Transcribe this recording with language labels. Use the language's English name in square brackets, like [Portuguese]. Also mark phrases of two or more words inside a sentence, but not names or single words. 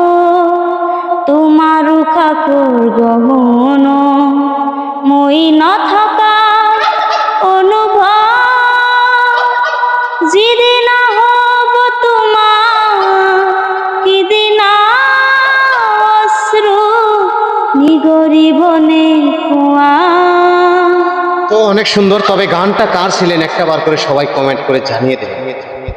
[Assamese] তোমাৰ উশাহৰ গহন মই নথকা অনুভৱ যিদিনা হ'ব তোমাৰ সিদিনা অশ্ৰু নিগরিবনে কোৱা। [Bangla] তো অনেক সুন্দর, তবে গানটা কার ছিলেন একটা বার করে সবাই কমেন্ট করে জানিয়ে দেবেন।